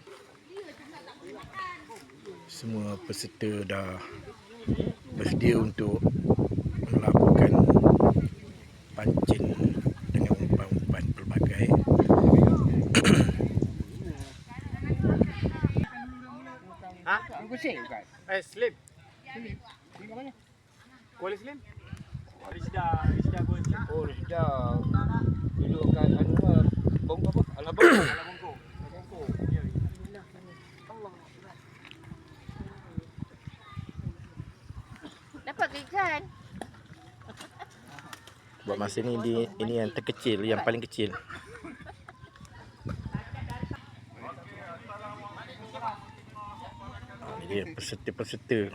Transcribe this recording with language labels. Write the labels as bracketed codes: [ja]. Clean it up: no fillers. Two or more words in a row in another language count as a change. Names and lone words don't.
[ms] Semua peserta dah bersedia untuk melakukan pancing dengan umpan-umpan pelbagai. Kucing bukan? Slim. Slim kat mana? Kuala Slim. Rizda Kuala. Oh, Rizda. Duduk kat anu lah. Bongko apa? Alah bongko. Alah Bongko. Bongko. Ya. Dapat ke ikan? Buat masa ni ini yang terkecil, yang paling kecil. Ini dia peserta-peserta.